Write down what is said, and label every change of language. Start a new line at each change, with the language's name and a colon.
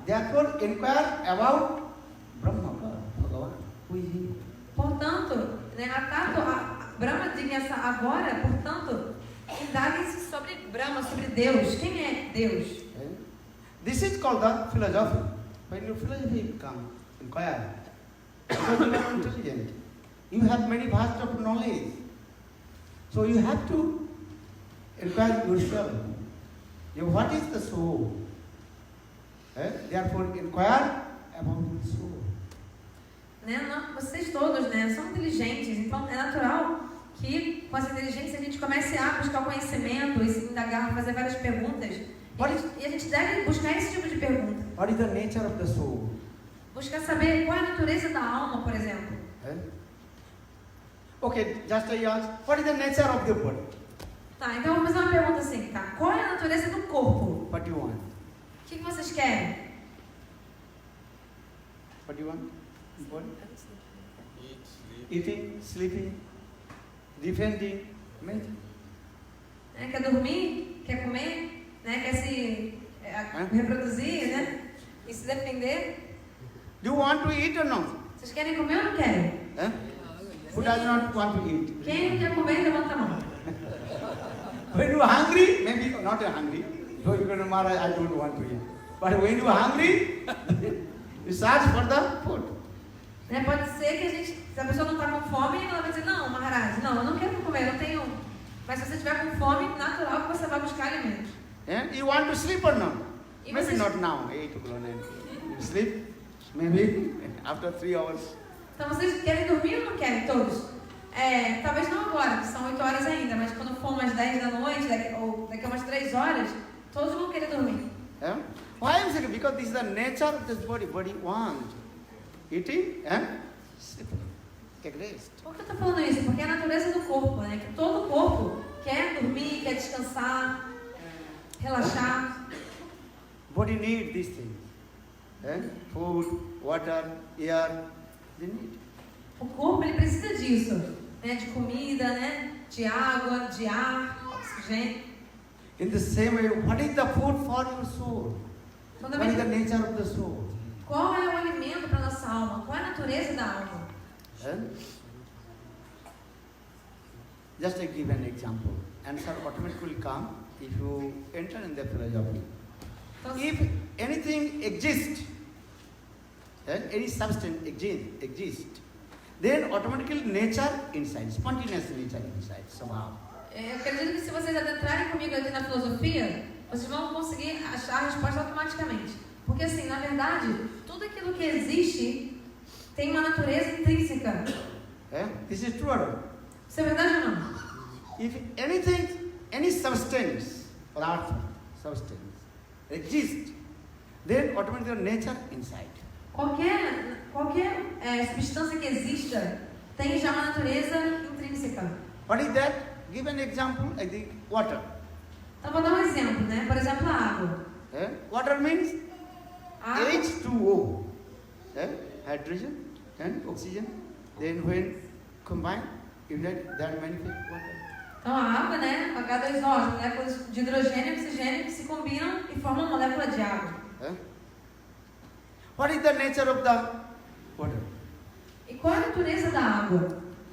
English: Therefore, inquire about Brahma, Bhagavan. Who is he?
Portuguese: Portanto, Né? Brahma Jignasa agora, portanto, indaguem-se sobre Brahma, sobre Deus. Quem é Deus?
English: This is called the philosophy. When you philosophy come, inquire. Because you are intelligent. You have many vast of knowledge. So you have to inquire yourself. What is the soul? Therefore, inquire about the soul.
Portuguese: Né? Vocês todos, né, são inteligentes, então é natural que com essa inteligência a gente comece a buscar o conhecimento e se indagar, fazer várias perguntas. E a gente deve buscar esse tipo de pergunta.
English: What is the nature of the soul?
Portuguese: Buscar saber qual é a natureza da alma, por exemplo.
English: Okay, just I ask, what is the nature of the body?
Portuguese: Tá, então vamos fazer uma pergunta assim, tá? Qual é a natureza do corpo?
English: What do you want?
Portuguese: O que vocês querem?
English: What do you want? Body? Eating, sleeping, defending, mental.
Portuguese: Quer dormir? Quer comer? Né? Quer se reproduzir, né? E se defender?
English: Do you want to eat or not?
Portuguese: Vocês querem comer ou não querem?
English: Who does not want to eat?
Portuguese: Quem não quer comer, levanta a mão.
English: When you are hungry, maybe not hungry. So you're going to Maharaj, I don't want to eat. But when you are hungry, you search for the food.
Portuguese: Né? Pode ser que se a pessoa não está com fome, ela vai dizer, não, Maharaj, não, eu não quero comer, eu não tenho. Mas se você estiver com fome, natural que você vai buscar alimentos.
English: You want to sleep or not?
Portuguese: E
English: Maybe
Portuguese: vocês...
English: not now, 8 o'clock, 9. You sleep, maybe after 3 hours.
Portuguese: Então vocês querem dormir ou não querem, todos? Talvez não agora, que são 8 horas ainda, mas quando for umas 10 da noite, ou daqui a umas 3 horas, todos vão querer dormir.
English: Why I'm saying? Because this is the nature of this body. Body wants eating and sleeping. Take rest.
Portuguese: Por que eu estou falando isso? Porque é a natureza do corpo, né? Que todo corpo quer dormir, quer descansar, relaxar.
English: Body needs these things. Food, water, air, they need.
Portuguese: O corpo ele precisa disso, né? De comida, né? De água, de ar, oxigênio.
English: In the same way, what is the food for your soul? What is the nature of the soul?
Portuguese: Qual é o alimento para nossa alma? Qual é a natureza da alma?
English: Just to give an example. Answer automatically come if you enter in the philosophy. If anything exists, any substance exists, then automatically nature inside, spontaneous nature inside, somehow.
Portuguese: Eu acredito que se vocês adentrarem comigo aqui na filosofia, vocês vão conseguir achar a resposta automaticamente. Porque assim, na verdade, tudo aquilo que existe tem uma natureza intrínseca.
English: This is true or not?
Portuguese: Isso é verdade ou não?
English: If anything, any substance, substance exists, then automatically nature inside.
Portuguese: Qualquer substância que exista tem já uma natureza intrínseca.
English: What is that? Give an example, like the water.
Portuguese: Então vou dar um exemplo, né? Por exemplo, a água.
English: Water means
Portuguese: Água.
English: H2O, hydrogen and oxygen. Then when combined, unite, that manifest water.
Portuguese: Então a água, né? H2O, moléculas de hidrogênio e oxigênio que se combinam e formam uma molécula de água.
English: What is the nature of the water?
Portuguese: E qual é a natureza da água?